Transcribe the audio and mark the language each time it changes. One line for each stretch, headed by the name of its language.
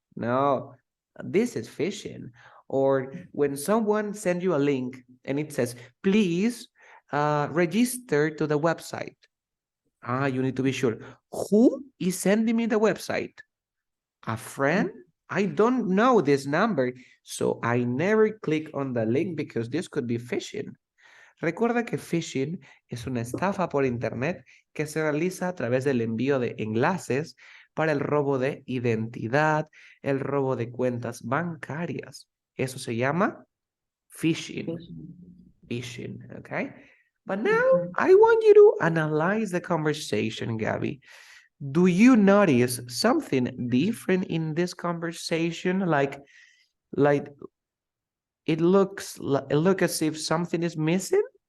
English: No, this is phishing. Or when someone sends you a link and it says, please register to the website. You need to be sure. Who is sending me the website? A friend? I don't know this number, so I never click on the link because this could be phishing.
Spanish: Recuerda que phishing es una estafa por internet que se realiza a través del envío de enlaces para el robo de identidad, el robo de cuentas bancarias. Eso se llama phishing. Phishing, okay?
English: But now I want you to analyze the conversation, Gabby. Do you notice something different in this conversation? Like it looks as if something is missing?